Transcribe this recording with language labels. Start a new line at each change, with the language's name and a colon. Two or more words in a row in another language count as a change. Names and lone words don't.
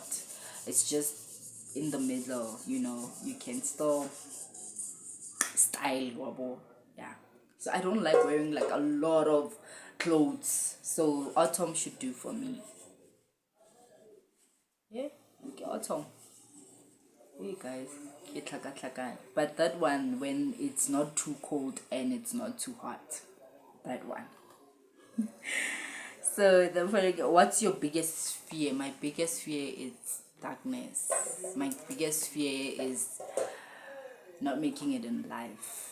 English: It's just in the middle, you can still style wobble. Yeah. So I don't like wearing like a lot of clothes. So autumn should do for me. Yeah, okay, autumn. Hey guys,
Tswana: ke tlhaka-tlhakane.
English: But that one, when it's not too cold and it's not too hot. That one. So the following, what's your biggest fear? My biggest fear is darkness. My biggest fear is not making it in life.